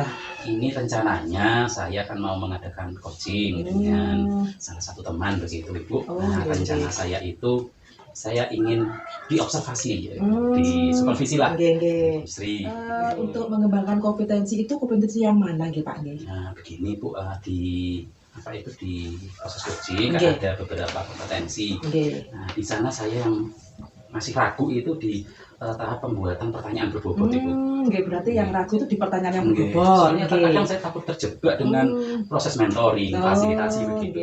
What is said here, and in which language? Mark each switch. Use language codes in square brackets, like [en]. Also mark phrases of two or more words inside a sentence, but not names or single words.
[id] Ini rencananya saya akan mau mengadakan coaching dengan salah satu teman begitu Ibu. Oh, Nah, iya, rencana iya. saya itu saya ingin diobservasi, di supervisi lah. Nggih. Sri. Untuk mengembangkan kompetensi itu kompetensi yang mana nggih Pak? Nggih. Nah, begini Bu, di proses coaching kan Nggih. ada beberapa kompetensi. Nggih. Nah, di sana saya yang masih ragu itu di tahap pembuatan pertanyaan berbobot Ibu. Nggih, berarti yang ragu itu di pertanyaan yang Nggih. berbobot. Soalnya kadang saya takut terjebak dengan proses mentoring, fasilitasi begitu.